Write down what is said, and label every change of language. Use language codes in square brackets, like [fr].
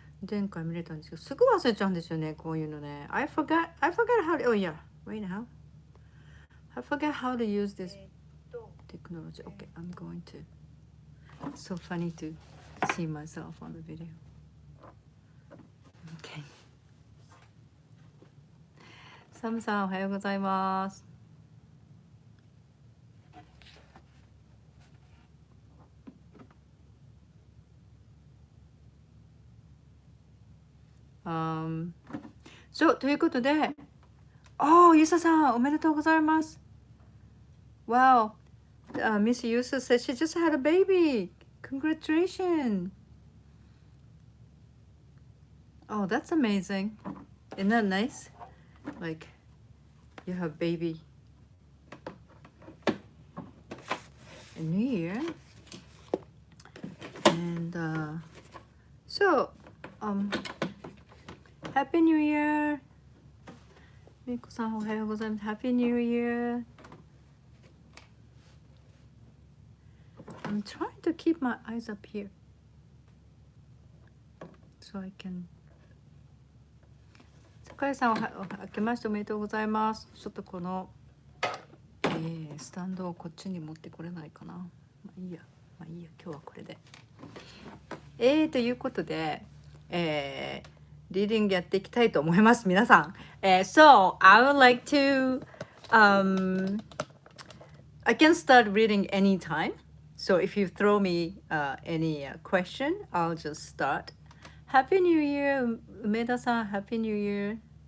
[ja] 前回見れたんですけど、すぐ忘れちゃうんですよね、こういうのね。 [en] I forgot how to, oh yeah, wait now. I forgot how to use this technology. Okay, I'm going to. It's so funny to see myself on the video. Okay. [ja] サムさんおはようございます。そう、ということで、ゆささんおめでとうございます。 [en] Wow, Miss Yusa said she just had a baby. Congratulations. Oh, that's amazing. Isn't that nice? Like, you have baby in New Year. And so, Happy New Year. [ja] みこさんおはようございます。 [en] Happy New Year. I'm trying to keep my eyes up here so I can. [ja] 坂井さん明けましておめでとうございます。ちょっとこの、スタンドをこっちに持ってこれないかな。まあいいや、今日はこれで。ということで、リーディングやっていきたいと思います、皆さん。 [en] So, I would like to, I can start reading anytime. So if you throw me any question, I'll just start. Happy New Year, Umeda-san. Happy New Year.